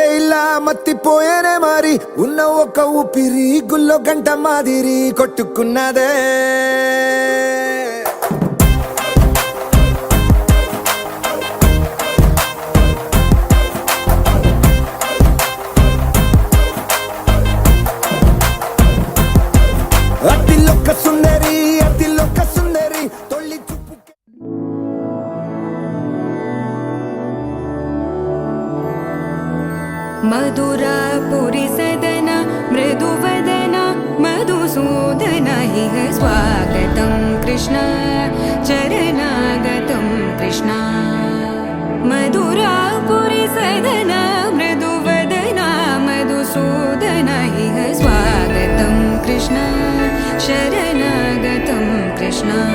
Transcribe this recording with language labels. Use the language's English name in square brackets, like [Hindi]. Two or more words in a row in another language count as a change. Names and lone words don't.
[Telugu] ఇలా మత్తిపోయేనే మారి ఉన్న ఒక ఊపిరి గుల్లో గంట మాదిరి కొట్టుకున్నదే అతిలోక సుందరి తొలి చూపుకే [Sanskrit] मधुरापुरि सदन मृदुवदन मधुसूदन इह स्वागतं कृष्ण चरणागतं कृष्ण मधुरापुरि सदन मृदुवदन मधुसूदन इह स्वागतं कृष्ण शरणागतं कृष्ण